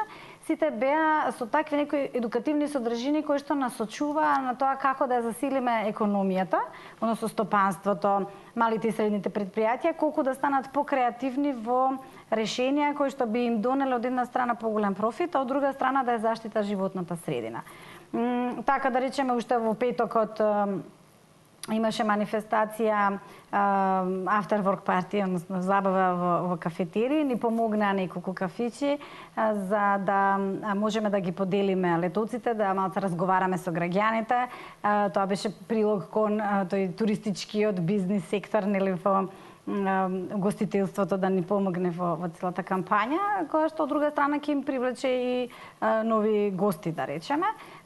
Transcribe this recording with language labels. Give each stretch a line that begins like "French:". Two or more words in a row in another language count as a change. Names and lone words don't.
Macedonian: Сите беа со такви некои едукативни содржини кои што насочува на тоа како да засилиме економијата, односно стопанството, малите и средните предпријатија, колку да станат покреативни во решенија кои што би им донеле од една страна поголем профит, а од друга страна да ја заштита животната средина. Така да речеме, уште во петокот имаше манифестација
English: after work party,
Macedonian: односно забава во кафетерии, ни помогнаа неколку кафичи за да можеме да ги поделиме летоците, да малку разговараме со граѓаните. Тоа беше прилог кон тој туристичкиот бизнис сектор, нели, во гостителството да ни помогне во целата кампања, која што од друга страна ќе им привлече и нови гости, да речеме.